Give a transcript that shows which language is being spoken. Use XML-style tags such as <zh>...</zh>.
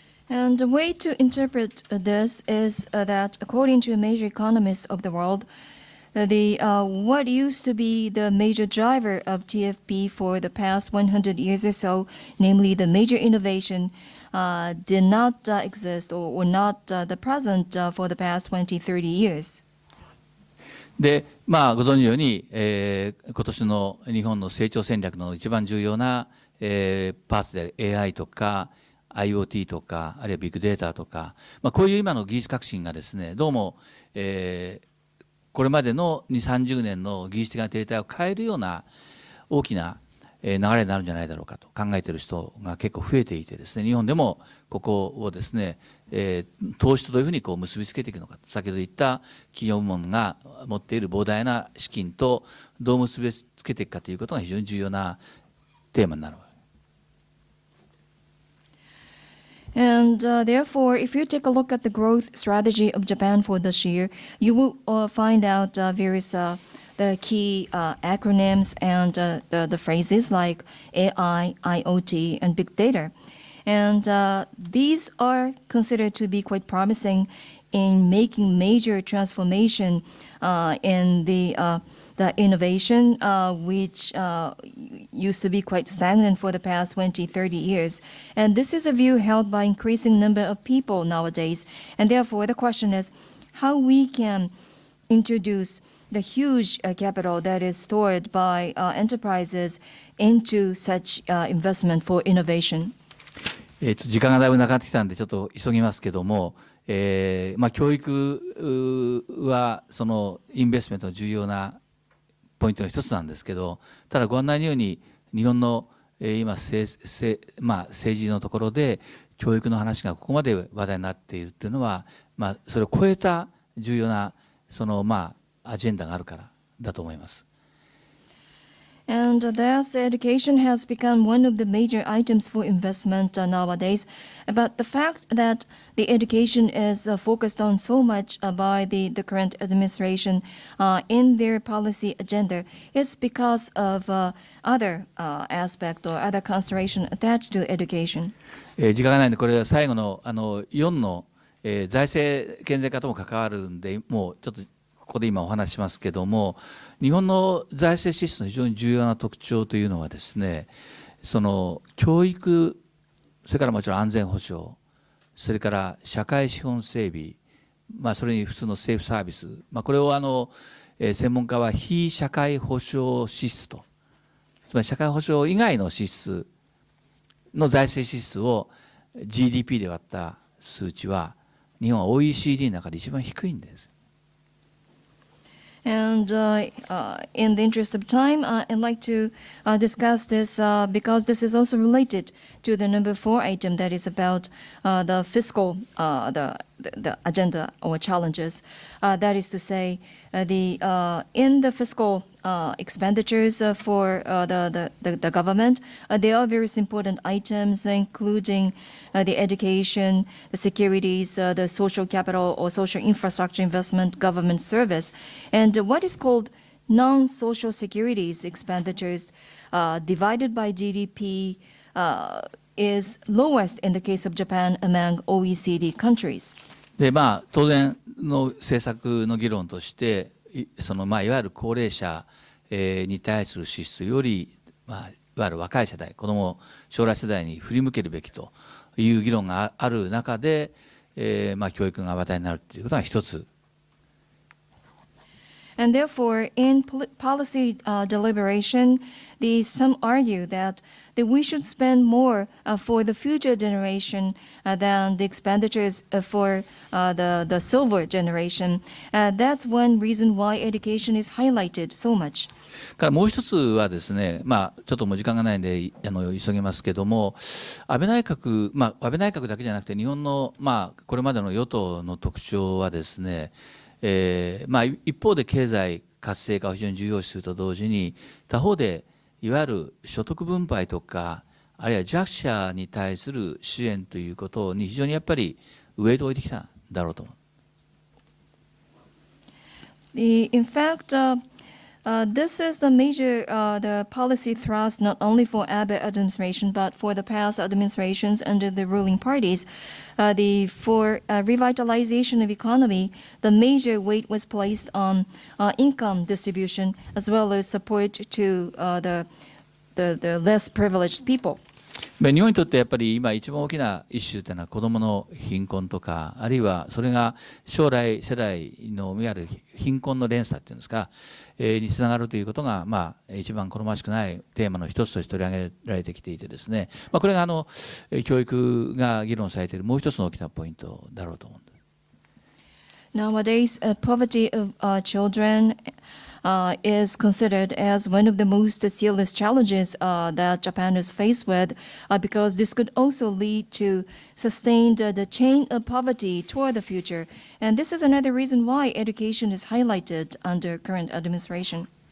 <en>And the way to interpret this is that according to major economists of the world, what used to be the major driver of TFP for the past 100 years or so, namely the major innovation, did not exist or not the present for the past 20, 30 years.</en> <ja>でご存知のように、今年の日本の成長戦略の一番重要な、パーツである AI とか IoT とかあるいはビッグデータとか、こういう今の技術革新がですね、どうも、これまでの2、30年の技術的な停滞を変えるような大きな、流れになるんじゃないだろうかと考えている人が結構増えていてですね、日本でもここをですね、投資とどういうふうにこう結びつけていくのか、先ほど言った企業部門が持っている膨大な資金とどう結びつけていくかということが非常に重要なテーマになるわけです。</ja> <en>And therefore, if you take a look at the growth strategy of Japan for this year, you will find out various the key acronyms and the phrases like AI, IoT, and big data. And these are considered to be quite promising in making major transformation in the innovation, which used to be quite stagnant for the past 20, 30 years. And this is a view held by increasing number of people nowadays. And therefore, the question is how we can introduce the huge capital that is stored by enterprises into such investment for innovation.</en> <ja>時間がだいぶなくなってきたんでちょっと急ぎますけども、教育はそのインベストメントの重要なポイントの一つなんですけど、ただご案内のように日本の今政治のところで教育の話がここまで話題になっているっていうのは、それを超えた重要なそのアジェンダがあるからだと思います。</ja> <en>And thus, education has become one of the major items for investment nowadays. But the fact that the education is focused on so much by the current administration in their policy agenda is because of other aspect or other consideration attached to education.</en> <ja>時間がないので、これは最後の4の財政健全化とも関わるんで、もうちょっとここで今お話ししますけども、日本の財政支出の非常に重要な特徴というのはですね、その教育、それからもちろん安全保障、それから社会資本整備、それに普通の政府サービス、これを専門家は非社会保障支出と、つまり社会保障以外の支出の財政支出を GDP で割った数値は、日本は OECD の中で一番低いんです。</ja> <en>And in the interest of time, I'd like to discuss this because this is also related to the number 4 item that is about the fiscal, the agenda or challenges. That is to say, in the fiscal expenditures for the government, there are various important items, including the education, the securities, the social capital or social infrastructure investment, government service, and what is called non-social securities expenditures divided by GDP is lowest in the case of Japan among OECD countries.</en> <ja>で当然の政策の議論としてそのいわゆる高齢者に対する支出より、いわゆる若い世代、子ども将来世代に振り向けるべきという議論がある中で、教育が話題になるということが一つ。</ja> <en>And therefore, in policy deliberation, some argue that we should spend more for the future generation than the expenditures for the silver generation. That's one reason why education is highlighted so much.</en> <ja>からもう一つはですね、ちょっともう時間がないんで急ぎますけども、安倍内閣だけじゃなくて日本のこれまでの与党の特徴はですね、一方で経済活性化を非常に重要視すると同時に、他方でいわゆる所得分配とかあるいは弱者に対する支援ということに非常にやっぱりウエイトを置いてきたんだろうと思う。</ja> <en>In fact, this is the major the policy thrust not only for Abe administration but for the past administrations under the ruling parties. For revitalization of economy, the major weight was placed on income distribution as well as support to the less privileged people.</en> <ja>日本にとってやっぱり今一番大きなイシューというのは子どもの貧困とか、あるいはそれが将来世代のいわゆる貧困の連鎖っていうんですか、につながるということが一番好ましくないテーマの一つとして取り上げられてきていてですね、これが教育が議論されているもう一つの大きなポイントだろうと思うんです。</ja> <en>Nowadays, poverty of children is considered as one of the most serious challenges that Japan is faced with, because this could also lead to sustained the chain of poverty toward the future. And this is another reason why education is highlighted under current administration.</en>